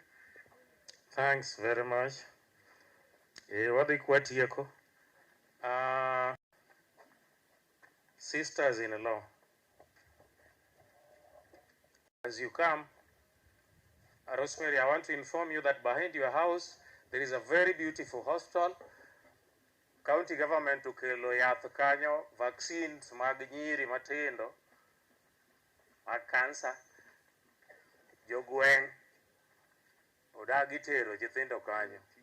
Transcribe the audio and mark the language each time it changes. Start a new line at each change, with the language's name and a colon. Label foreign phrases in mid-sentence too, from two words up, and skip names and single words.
English: Thanks very much. Sisters-in-law. As you come, Rosemary, I want to inform you that behind your house, there is a very beautiful hospital. County government
Luo (Kenya and Tanzania): ukelo yath kanyo vaccines mag nyiri matindo mag cancer. Jogweng odagi tero nyithindo kanyo.